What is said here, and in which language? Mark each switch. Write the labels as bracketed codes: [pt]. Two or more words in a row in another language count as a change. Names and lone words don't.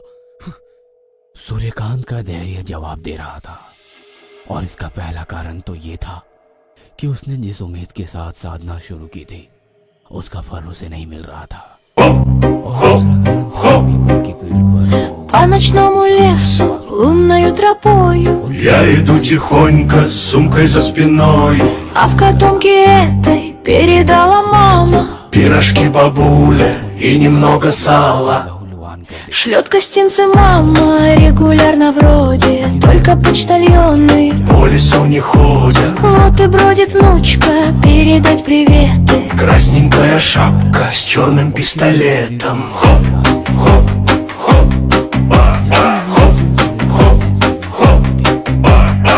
[hi] सूर्यकांत का धैर्य जवाब दे रहा था और इसका पहला कारण तो ये था कि उसने जिस उम्मीद के साथ साधना शुरू की थी उसका फल उसे नहीं मिल रहा था। और दूसरा कारण पीपल के पेड़ पर [ru] По ночному лесу, лунною тропою, Я иду тихонько, с сумкой за спиной. а в котомке этой передала мама. Пирожки бабуля и немного сала. बहुलवान कर Шлет гостинцы мама регулярно вроде, только почтальоны. По лесу не ходят. Вот и бродит внучка, передать приветы. Красненькая шапка с черным пистолетом. Хоп, хоп, хоп, ба-ба, хоп, хоп, хоп, ба-ба.